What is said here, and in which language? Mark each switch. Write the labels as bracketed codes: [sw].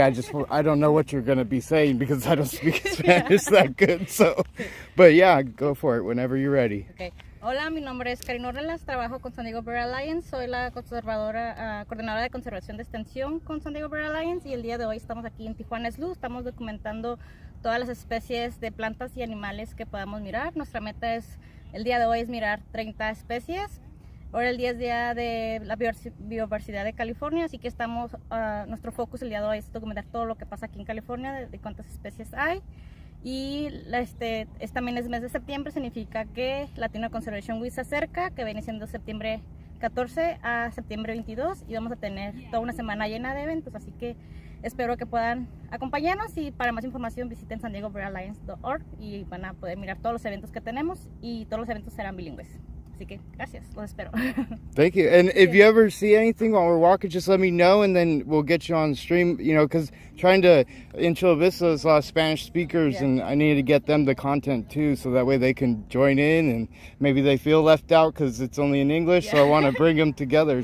[en] I don't know what you're going to be saying because I don't speak Spanish that good, so, but yeah, go for it whenever you're ready. Okay. [es] Hola, mi nombre es Karina Ornelas, trabajo con San Diego Bird Alliance, soy la coordinadora de conservación de extensión con San Diego Bird Alliance y el día de hoy estamos aquí en Tijuana Slough, estamos documentando todas las especies de plantas y animales que podamos mirar. Nuestra meta el día de hoy es mirar 30 especies. Ahora el día es día de la biodiversidad de California, así que nuestro focus el día de hoy es documentar todo lo que pasa aquí en California, de cuántas especies hay. Y también es mes de septiembre, significa que Latino Conservation Week se acerca, que viene siendo septiembre 14 a septiembre 22 y vamos a tener toda una semana llena de eventos, así que espero que puedan acompañarnos y para más información visiten sandiegobirdalliance.org y van a poder mirar todos los eventos que tenemos y todos los eventos serán bilingües. Así que gracias, los espero. [en] Thank you. And if you ever see anything while we're walking, just let me know and then we'll get you on stream, because trying to, in Chula Vista, there's a lot of Spanish speakers and I need to get them the content too, so that way they can join in and maybe they feel left out because it's only in English, so I want to bring them together.